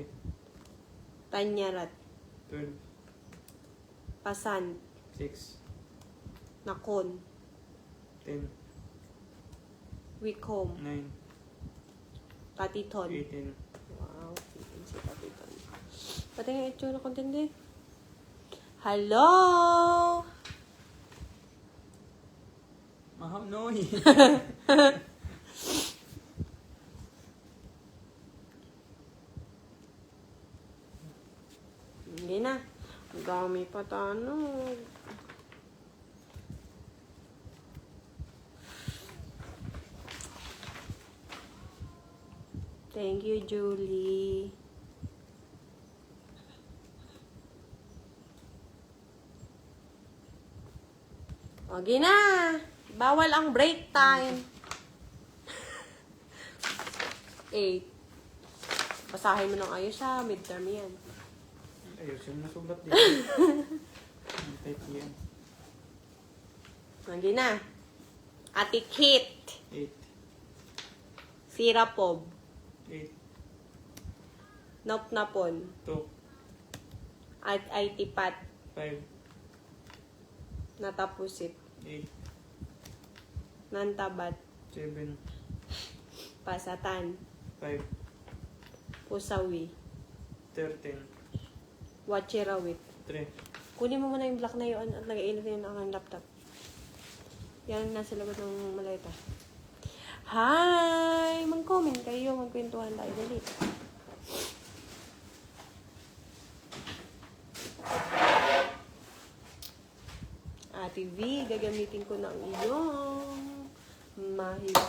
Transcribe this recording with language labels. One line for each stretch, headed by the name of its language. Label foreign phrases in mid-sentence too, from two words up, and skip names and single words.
Filipino: Tanyarat. 12. Pasan. 6. Nakon. 10. Wikom. 9. Patiton. 18. Wow. Si Patiton. Pati nga itsura ko din din. Hello! Maham noy. Hindi na. Ang dami pa tanong.
English: Thank you, Julie.
Filipino: Okay na. Bawal ang break time. 8. Basahin mo ng ayos ha. Midterm yan. Ayos yung nasulat dito. Ang type yan. Okay na. Ati Kit. 8. Sirapob. 8. Nopnapon. 2. At ay tipat. 5. Natapusit. 8. Nantabat. 7. Pasatan. 5. Pusawi. 13. Wachirawit. 3. Kunin mo muna yung black na yun at nag-iinit na yun ang laptop. Yan, nasa labas ng maleta. Hi! Mag-comment kayo. Magkwentuhan tayo. Dali. Ate V, gagamitin ko ng iyong mahipa.